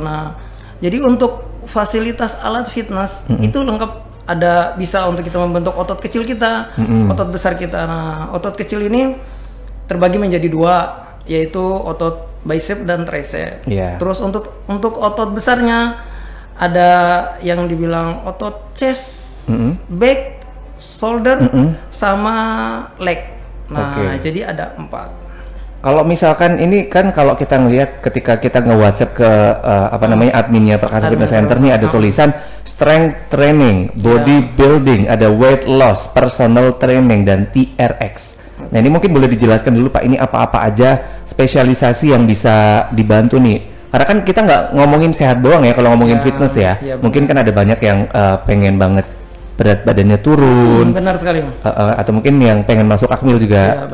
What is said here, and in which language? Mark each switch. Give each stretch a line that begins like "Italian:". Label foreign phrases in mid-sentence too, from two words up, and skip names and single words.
Indonesian: Nah, jadi untuk fasilitas alat fitness itu lengkap, ada bisa untuk kita membentuk otot kecil kita, otot besar kita. Nah, otot kecil ini terbagi menjadi dua, yaitu otot bicep dan tricep. Terus untuk otot besarnya ada yang dibilang otot
English: chest, back, shoulder,
Indonesian: sama leg. Nah, jadi ada 4. Kalau misalkan ini kan kalau kita ngelihat ketika kita nge-WhatsApp ke adminnya Perkasa Fitness Center nih ada tulisan
English: strength training, body building,
Indonesian: ada
English: weight loss, personal training
Indonesian: dan TRX. Nah, ini mungkin boleh dijelaskan dulu Pak, ini apa-apa aja spesialisasi yang bisa dibantu nih. Karena kan kita nggak ngomongin sehat doang ya kalau ngomongin fitness ya. Mungkin kan ada banyak yang pengen banget berat badannya turun, Benar sekali. atau mungkin yang pengen masuk Akmil juga.